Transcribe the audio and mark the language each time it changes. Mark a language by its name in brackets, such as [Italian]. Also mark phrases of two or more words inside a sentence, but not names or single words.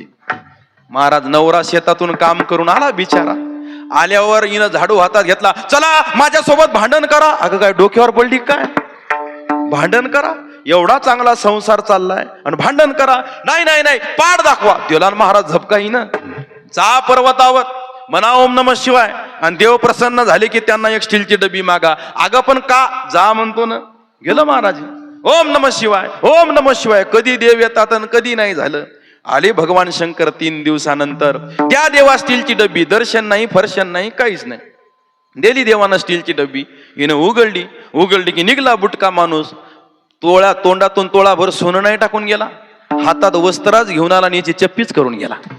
[Marathi] महाराज नवरा शेतातून काम करून आला बिचारा, आल्यावर हिनं झाडू हातात घेतला, चला माझ्यासोबत भांडण करा. अगं काय डोक्यावर पडली काय, भांडण करा, एवढा चांगला संसार चाललाय आणि भांडण करा, नाही नाही नाही पाठ दाखवा. दिला महाराज झपका हिनं, जा पर्वतावर म्हणा [Sanskrit] ओम नमः शिवाय, [Marathi] आणि देव प्रसन्न झाले की त्यांना एक स्टीलची डबी मागा. अगं पण का, जा म्हणतो ना. गेलं महाराज, [Sanskrit] ओम नमः शिवाय, ओम नमः शिवाय, [Marathi] कधी देव येतात आणि कधी नाही झालं. आले भगवान शंकर 3 दिवसानंतर, त्या देवा स्टीलची डबी, दर्शन नाही, फर्शन नाही, काहीच नाही. दिली देवानं स्टीलची डबी, हिनं उघडली की निघला बुटका माणूस, तोंडातून तोळाभर सोनं नाही टाकून गेला, हातात वस्त्राच घेऊन आला आणि याची चप्पीच करून गेला.